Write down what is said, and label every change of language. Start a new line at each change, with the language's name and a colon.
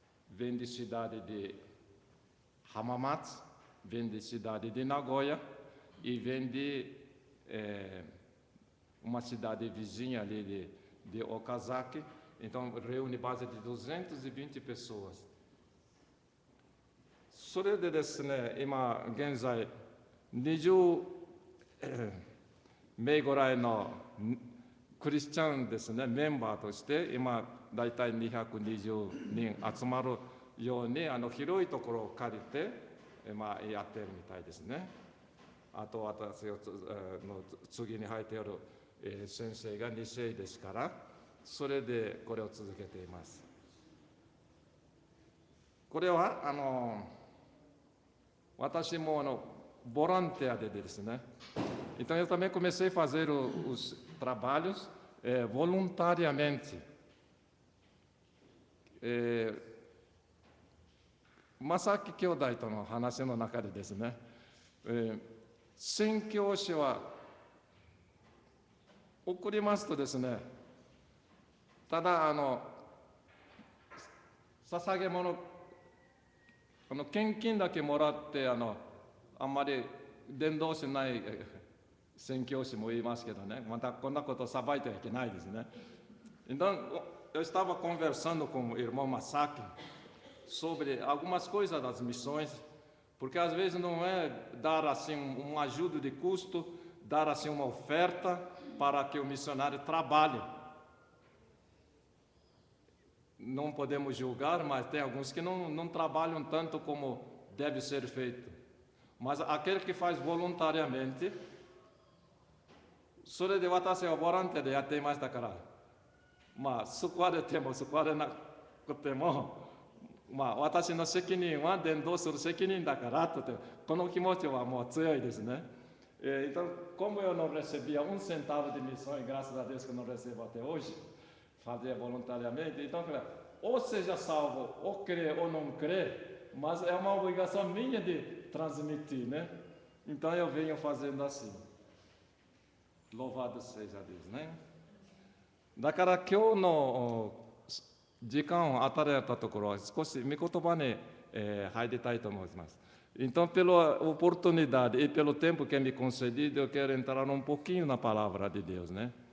Portuguese: Vem de cidade de Hamamatsu, vem de cidade de Nagoya e vem de uma cidade vizinha ali de Okazaki. Então, reúne base de 220 pessoas.
Japanese: それでですね、今現在20名ぐらいのクリスチャンですね、メンバーとして今だいたい220人集まるように広いところを借りて、やっているみたいですね。あと私の次に入っている先生が2世ですから、それでこれを続けています。これは私もボランティアでですね、
Portuguese: então eu também comecei a fazer os trabalhos voluntariamente.
Japanese: 正木兄弟との話の中でですね、宣教師は送りますとですね、ただ捧げ物献金だけもらってあんまり伝道しない宣教師もいますけどね、またこんなことを裁いてはいけないですね。
Portuguese: Então, eu estava conversando com o irmão Masaki sobre algumas coisas das missões, porque às vezes não é dar assim uma ajuda de custo, dar assim uma oferta para que o missionário trabalhe. Não podemos julgar, mas tem alguns que não trabalham tanto como deve ser feito. Mas aquele que faz voluntariamente,
Japanese: それで私はボランティアでやっていましたから、救われても救われなくても、私の責任は伝道する責任だからと、この気持ちはもう強いですね。
Portuguese: Então, como eu não recebia centavo de missão, e graças a Deus que eu não recebo até hoje, fazia voluntariamente, então, ou seja salvo, ou crê ou não crê, mas é uma obrigação minha de transmitir, né? Então eu venho fazendo assim. Louvado seja Deus, né?
Japanese: だから今日の時間を与えたところは少し御言葉に入りたいと思います。
Portuguese: Então, pela oportunidade e pelo tempo que é me concedido, eu quero entrar um pouquinho na palavra de Deus, né?